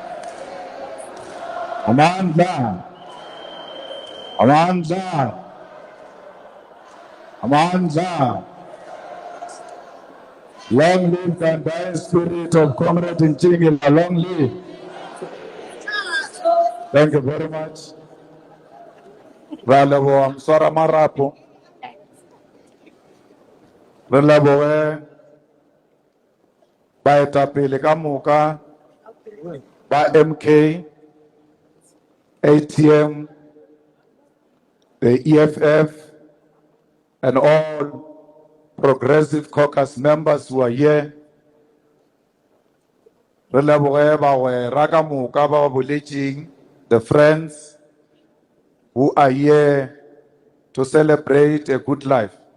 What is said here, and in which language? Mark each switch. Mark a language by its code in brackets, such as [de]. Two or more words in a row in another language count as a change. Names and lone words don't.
[zu] Amandla. Amandla. Amandla. [en] Long live the entire spirit of Comrade Ntshingila. Long live. Thank you very much. [nso] Relebo Msora Marapo. Relebo baetapele ka moka ba MK, [en] ATM, the EFF, and all progressive caucus members who are here. The friends who are here to celebrate a good life.